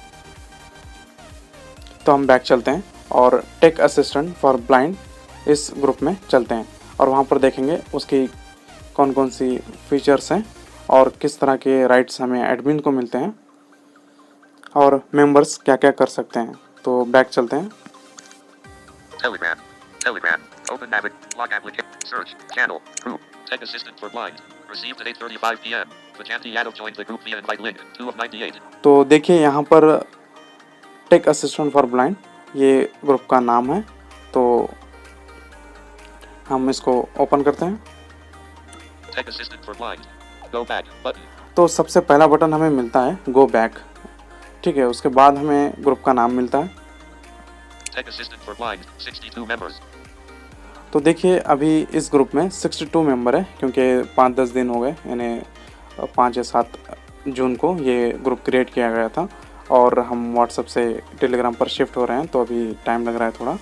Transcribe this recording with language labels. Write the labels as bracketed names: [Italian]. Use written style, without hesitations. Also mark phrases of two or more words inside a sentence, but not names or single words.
[Hindi] तो हम बैक चलते हैं और टेक असिस्टेंट फॉर ब्लाइंड इस ग्रुप में चलते हैं और वहाँ पर देखेंगे उसकी कौन कौन सी फीचर्स हैं और किस तरह के राइट्स हमें एडमिन को मिलते हैं। और मेंबर्स क्या क्या कर सकते हैं। तो बैक चलते हैं। [English] Telegram. Telegram. Open Navic. Lock application. Search. Channel. Group. Tech Assistant for Blind. Received at 8:35 p.m. Vajanti Yadav joined the group via invite link. 2 of 98. [Hindi] तो देखिए यहाँ पर टेक असिस्टेंट फॉर ब्लाइंड ये ग्रुप का नाम है। तो हम इसको ओपन करते हैं। [English] Tech Assistant for Blind. Go back. Button. [Hindi] तो सबसे पहला बटन हमें मिलता है [English] go back, [Hindi] ठीक है। उसके बाद हमें ग्रुप का नाम मिलता है। [English] Tech Assistant for Blind. 62 members. [Hindi] तो देखिए अभी इस ग्रुप में 62 मेंबर है, क्योंकि 5-10 दिन हो गए, यानी 5 या 7 जून को ये [English] group create [Hindi] किया गया था और हम व्हाट्सएप से टेलीग्राम पर शिफ्ट हो रहे हैं, तो अभी टाइम लग रहा है थोड़ा।